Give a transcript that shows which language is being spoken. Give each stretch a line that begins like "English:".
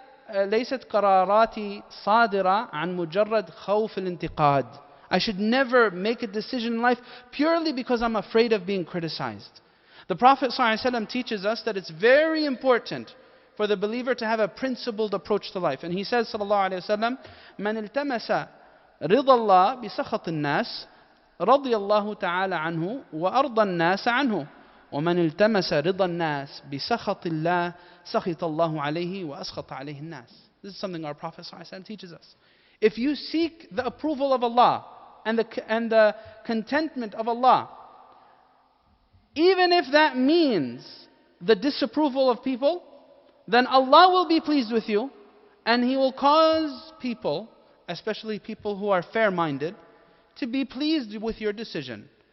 Arabic: ليست قراراتي صادرة عن مجرد خوف الانتقاد.
English: I should never make a decision in life purely because I'm afraid of being criticized. The Prophet ﷺ teaches us that it's very important for the believer to have a principled approach to life. And he says
Arabic: sallallahu alayhi wa sallam, من التمس رضا الله بسخط الناس رضي الله تعالى عنه وأرضى الناس عنه. ومن التمس رضا الناس بسخط الله سخط الله عليه وأسخط عليه الناس.
English: This is something our Prophet ﷺ teaches us. If you seek the approval of Allah and the contentment of Allah, even if that means the disapproval of people, then Allah will be pleased with you, and He will cause people, especially people who are fair-minded, to be pleased with your decision.